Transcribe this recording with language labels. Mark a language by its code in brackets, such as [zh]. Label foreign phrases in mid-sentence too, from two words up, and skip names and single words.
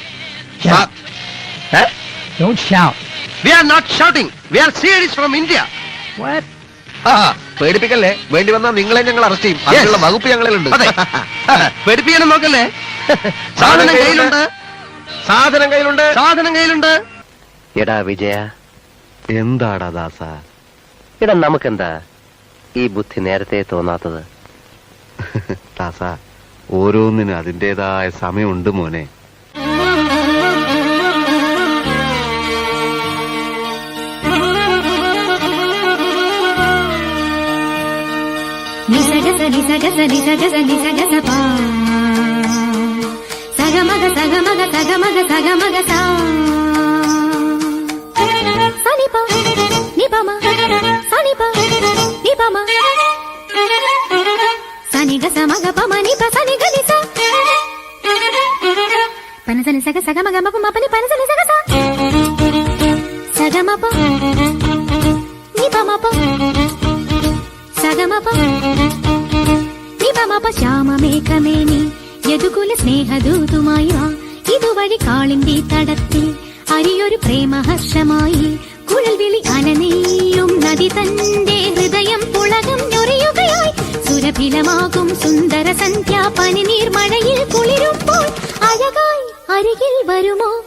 [en] Don't shout. We are not shouting. We are serious from India. What? [ml] പേടിപ്പിക്കല്ലേ. വേണ്ടി വന്നാൽ നിങ്ങളെ ഞങ്ങൾ അറസ്റ്റ് ചെയ്യും. അതിനുള്ള വകുപ്പ് ഞങ്ങളിലുണ്ട്. പേടിപ്പിക്കാനും നോക്കല്ലേ. സാധനം കയ്യിലുണ്ട്, സാധനം കയ്യിലുണ്ട്, സാധനം കയ്യിലുണ്ട്. എടാ വിജയ, എന്താടാ ദാസ, എടാ നമുക്കെന്താ ഈ ബുദ്ധി നേരത്തെ തോന്നാത്തത്? ദാസ, ഓരോന്നിനും അതിൻ്റെതായ സമയമുണ്ട് മോനെ. సగమగ సగమగ సగమగ సగమగ సా సనిప నిపమ సనిప నిపమ సనిగ సమగ పమ నిప సనిగ నిస పనసని సగ సగమగ మప మపని పనసని సగ సా సగమప నిపమప సగమప നിപമപ ശ്യാമമേഘമേനി യദുകുല സ്നേഹദൂതുമായി വാ ഇതുവഴി കാളിന്റെ തടത്തിൽ അരിയൊരു പ്രേമഹർഷമായി കുഴൽ വിളി അനനെയ്യും നദി തന്റെ ഹൃദയം പുളകം ഞൊറിയുകയായി സുരഭിലമാകും സുന്ദര സന്ധ്യാ പനിനീർ മഴയിൽ കുളിരുമ്പോൾ അഴകായി അരികിൽ വരുമോ?